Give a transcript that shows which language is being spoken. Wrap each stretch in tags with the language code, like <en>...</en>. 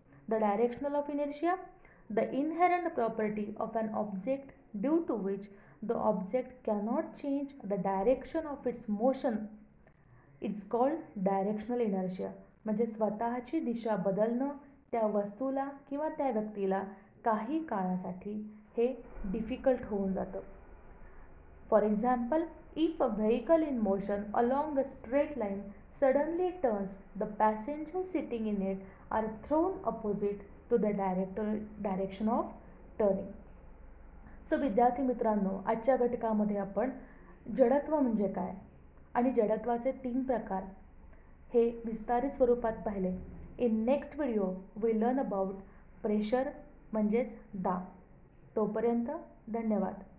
<en>The directional of inertia, the inherent property of an object due to which the object cannot change the direction of its motion it's called directional inertia.</en> <mr>म्हणजे स्वतःची दिशा बदलणं त्या वस्तूला किंवा त्या व्यक्तीला काही काळासाठी हे डिफिकल्ट होऊन जातं.</mr> <en>For example, if a vehicle in motion along a straight line suddenly turns, the passengers sitting in it are thrown opposite to the direction of turning.</en> <mr>So विद्यार्थी मित्रांनो, आजच्या घटकामध्ये आपण जडत्व म्हणजे काय आणि जडत्वाचे 3 प्रकार हे विस्तारित स्वरूपात पाहिले.</mr> <en>in next video we learn about pressure</en> <mr>म्हणजेच दाब. तोपर्यंत धन्यवाद.</mr>